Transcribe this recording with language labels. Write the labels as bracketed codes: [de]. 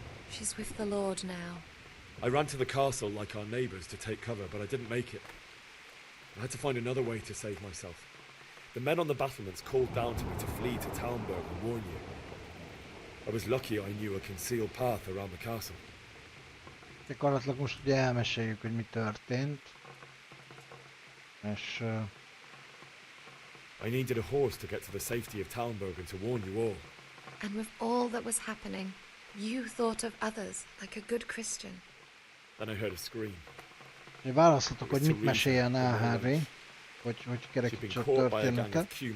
[en] She's with the Lord now. I ran to the castle like our neighbours to take cover, but I didn't make it. I had to find another way to save myself. The men on the battlements called down to me to flee to Talmberg and warn you. I was lucky I knew a concealed path around the castle. [hu] Gyakorlatilag most ugye elmeséljük, hogy mi történt. És... [en] I needed a horse to get to the safety of Talmberg and to warn you all. And with all that was happening, you thought of others like a good Christian. Then I heard a scream. [hu] Választhatok, hogy mit meséljen el Harry, hogy kerekítsük a történetet.